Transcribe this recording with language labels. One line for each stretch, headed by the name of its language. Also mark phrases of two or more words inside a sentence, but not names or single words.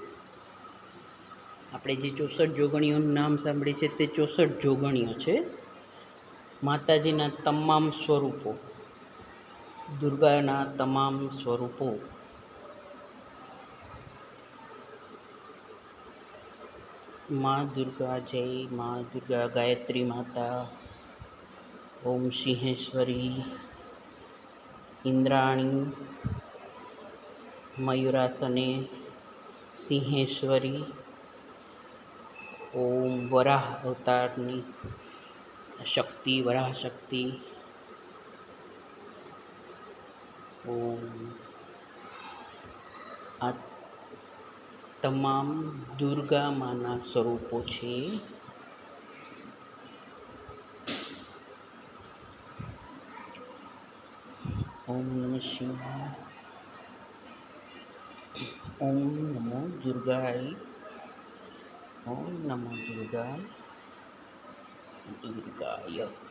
Gujarati: આપણે જે 64 જોગણીઓનું નામ સાંભળીએ છે તે 64 જોગણીઓ છે. માતાજીના તમામ સ્વરૂપો, દુર્ગાના તમામ સ્વરૂપો.
Sanskrit: माँ दुर्गा जय, माँ दुर्गा गायत्री माता, ओम सिंहेश्वरी, इंद्राणी, मयूरासने, सिंहेश्वरी, ओम वराह अवतारनी शक्ति, वराह शक्ति, ओम।
Gujarati: आ તમામ દુર્ગા માના સ્વરૂપો છે.
Sanskrit: ओम नमः शिवाय, ओम नमो दुर्गाय, ओम नमो दुर्गाय.